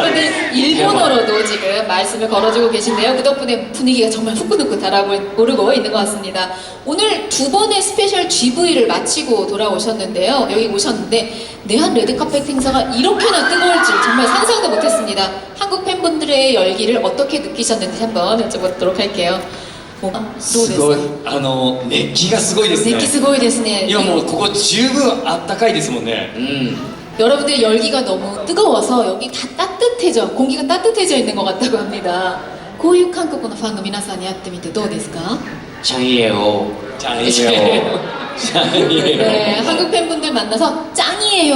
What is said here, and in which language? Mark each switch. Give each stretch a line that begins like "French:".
Korean: 많은 분들 일본어로도 지금 말씀을 걸어주고 계신데요. 그 덕분에 분위기가 정말 후끈후끈 달아오르고 있는 것 같습니다. 오늘 두 번의 스페셜 GV를 마치고 돌아오셨는데요. 여기 오셨는데 내한 레드카펫 행사가 이렇게나 뜨거울 줄 정말 상상도 못했습니다. 한국 팬분들의 열기를 어떻게 느끼셨는지 한번 여쭤보도록 할게요.
Japanese: どうですか? すごい、熱気がすごいですね。熱気すごいですね。今もうここ十分あったかいですもんね。
Korean: 여러분들의 열기가 너무 뜨거워서 여기 다 따뜻해져, 공기가 따뜻해져 있는 것 같다고 합니다.
Japanese: こういう韓国のファンの皆さんに会ってみてどうですか?
Korean: 짱이에요. 짱이에요. 짱이에요. 네, 한국 팬분들 만나서 짱이에요.